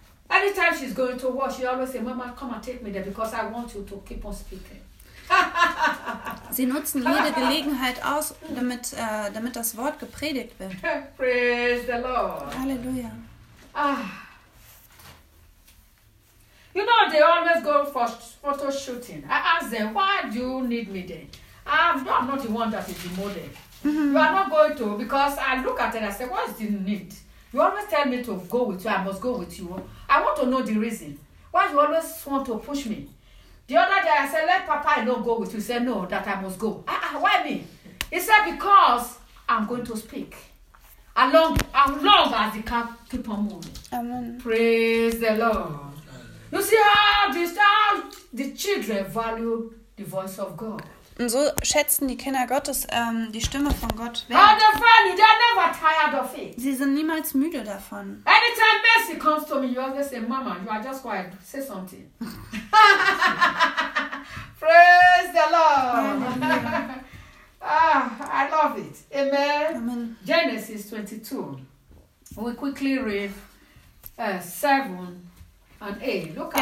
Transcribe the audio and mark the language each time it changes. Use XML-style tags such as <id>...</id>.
<en>Anytime she's going to war, she always say, Mama, come and take me there because I want you to keep on speaking.</en> <de>Sie nutzen jede Gelegenheit aus, damit das Wort gepredigt wird.</de> <en>Praise the Lord.</en> <de>Halleluja.</de> <en>You know, they always go for photo shooting. I ask them, why do you need me then? I'm not the one that is the model. Mm-hmm. You are not going to, because I look at it and I say, what is the need? You always tell me to go with you. I must go with you. I want to know the reason. Why do you always want to push me? The other day I said, let Papa not go with you. He said, no, that I must go. Why me? He said, because I'm going to speak. Along as the car keep on moving. Amen. Praise the Lord. You see how the children value the voice of God.</en> <de>Und so schätzen die Kinder Gottes die Stimme von Gott wert. Sie sind niemals müde davon.</de> <en>Anytime Mercy comes to me, you always say, Mama, you are just quiet. Say something. Praise the Lord. I love it. Amen. Amen. Genesis 22. We quickly read 7 and 8. Look at</en>